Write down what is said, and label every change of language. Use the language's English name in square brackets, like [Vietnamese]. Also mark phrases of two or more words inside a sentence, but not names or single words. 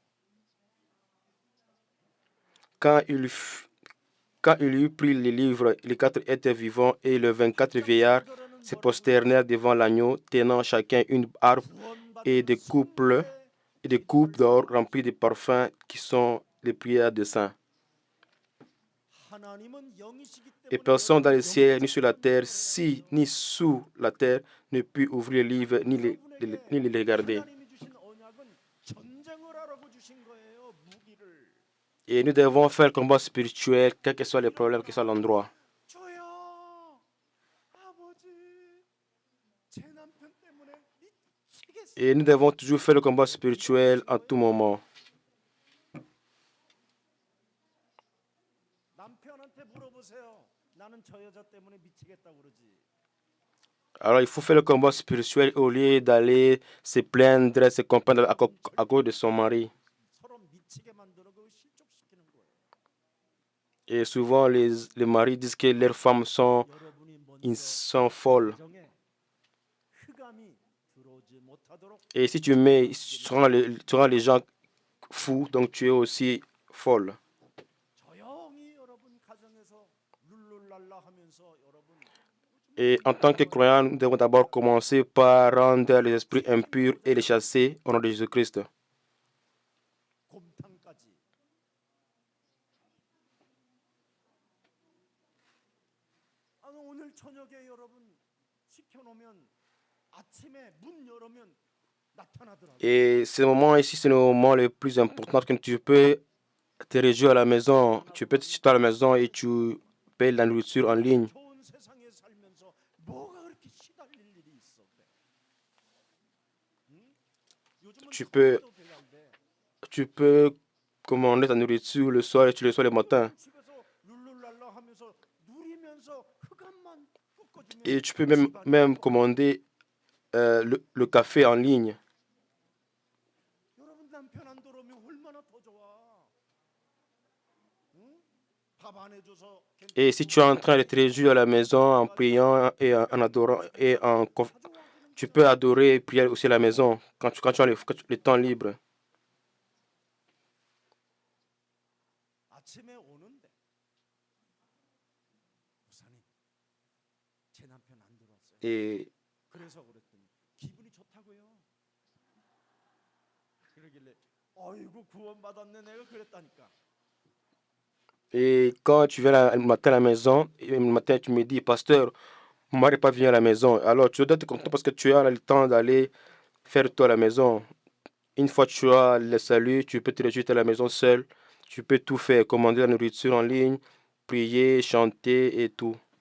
[French] quand il eut pris les livres, les 4 êtres vivants et les 24 vieillards se prosternèrent devant l'agneau, tenant chacun une harpe et des coupes d'or remplies de parfums qui sont les prières des saints. [Korean] 하나님은 영이시기 [French] Et [Korean] 때문에 [French] personne dans le ciel, ni sur la terre, ni sous la terre, ne put ouvrir le livre ni les regarder. [Korean] 하나님이 주신 언약은 전쟁을 하라고 주신 거예요. 무기를. [French] Et nous devons faire le combat spirituel, quels que soient les problèmes, quel que soit l'endroit. [Korean] 주여, 아버지, 제 남편 때문에 미치겠어. [French] Et nous devons toujours faire le combat spirituel en tout moment. [Korean] 남편한테 물어보세요. 나는 저 여자 때문에 미치겠다고 그러지. [French] Alors, il faut faire le combat spirituel au lieu d'aller se plaindre, se comprendre à cause de son mari. [Korean] 서로 미치게 만들어 그 실족시키는 거예요. [French] Et souvent, les maris disent que leurs femmes sont, [Korean] 여러분이 [French] ils [Korean] 먼저 [French] sont folles. [Korean] 가정에 흑암이 들어오지 못하도록 [French] Et si tu tu rends les gens fous, donc tu es aussi folle. [Korean] 조용히 여러분 가정에서 룰룰랄라 하면서 여러분 [French] Et en tant que croyants, nous devons d'abord commencer par rendre les esprits impurs et les chasser au nom de Jésus-Christ. [Korean] 곰탕까지 아니 오늘 저녁에 여러분 시켜놓으면 아침에 문 열으면 나타나더라고요. [French] Et ce moment ici, c'est le moment le plus important que tu peux te réjouir à la maison. Tu peux te citer à la maison et tu payes la nourriture en ligne. [Korean] 좋은 세상에 살면서 뭐가 그렇게 시달릴 일이 있어 그래. 응? 요즘은 [French] Tu peux, [Korean] 선물도 배달돼. [French] tu peux commander ta nourriture le soir et tu le reçois le matin. [Korean] 집에서 룰룰랄라 하면서 누리면서 흑암만 꺾어주면 [French] Et tu peux même commander le café en ligne. [Korean] 여러분 남편 안 들어오면 얼마나 더 좋아. 응? 밥 안 해줘서 [French] Et si tu es en train de te réjouir à la maison en priant et en adorant et tu peux adorer et prier aussi à la maison quand tu as le temps libre. [Korean] 아침에 오는데 목사님 제 남편 안 들어왔어요. [French] Et, [Korean] 그래서 그랬더니 기분이 좋다고요. 그러길래 어이구 구원받았네 내가 그랬다니까. [French] et quand tu viens le matin à la maison, et le matin tu me dis, pasteur, mon mari n'est pas venu à la maison. Alors tu dois être content parce que tu as le temps d'aller faire tout à la maison. Une fois que tu as le salut, tu peux te réjouir à la maison seul. Tu peux tout faire, commander la nourriture en ligne, prier, chanter et tout.